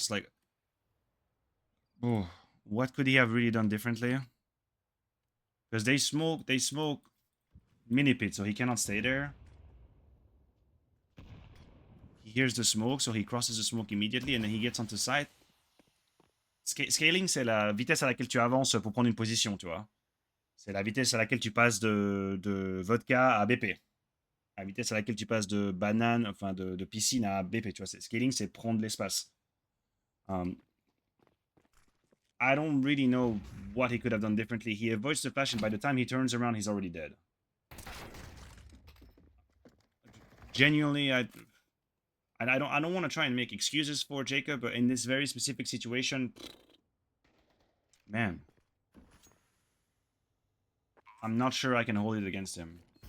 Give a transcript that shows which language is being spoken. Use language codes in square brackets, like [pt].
[en] It's like, oh, what could he have really done differently? Because they smoke mini pit, so he cannot stay there. He hears the smoke, so he crosses the smoke immediately, and then he gets onto site. [fr] Scaling, c'est la vitesse à laquelle tu avances pour prendre une position, tu vois. C'est la vitesse à laquelle tu passes de vodka à BP. La vitesse à laquelle tu passes de banane, enfin de piscine à BP, tu vois. Scaling, c'est prendre l'espace. [en] I don't really know what he could have done differently. He avoids the flash, and by the time he turns around, he's already dead. Genuinely, I don't want to try and make excuses for Jacob, but in this very specific situation, man, I'm not sure I can hold it against him.